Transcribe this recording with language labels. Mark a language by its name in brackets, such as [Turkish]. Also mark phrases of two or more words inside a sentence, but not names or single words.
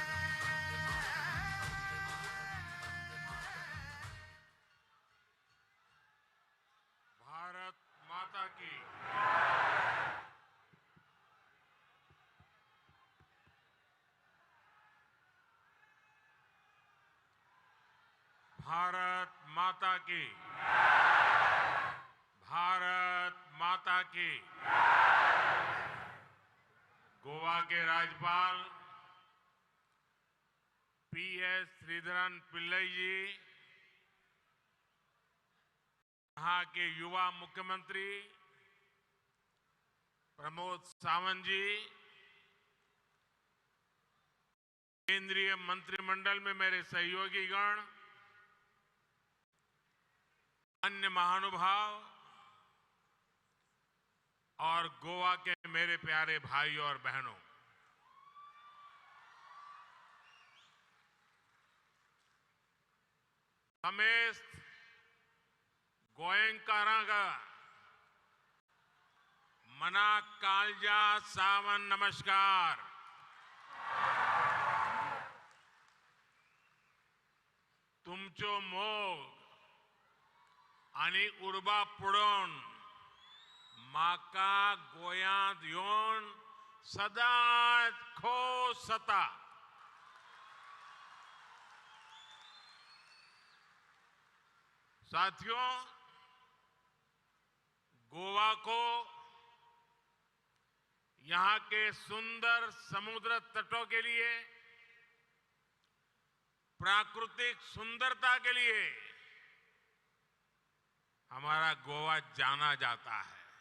[Hindi] भारत माता की भारत माता की, भारत माता की। गोवा के राज्यपाल पीएस श्रीधरन पिल्लई जी, यहाँ के युवा मुख्यमंत्री प्रमोद सावंत जी, केंद्रीय मंत्रिमंडल में मेरे सहयोगी गण, अन्य महानुभाव और गोवा के मेरे प्यारे भाई और बहनों, [Konkani] समेस्त गोयंकारांगा मना कालजा सावन नमस्कार। तुमचो मोग आणि उर्बा पुढून माका गोयांत येऊन सदाच खोस जाता। [Hindi] साथियों, गोवा को यहाँ के सुंदर समुद्र तटों के लिए, प्राकृतिक सुंदरता के लिए हमारा गोवा जाना जाता है।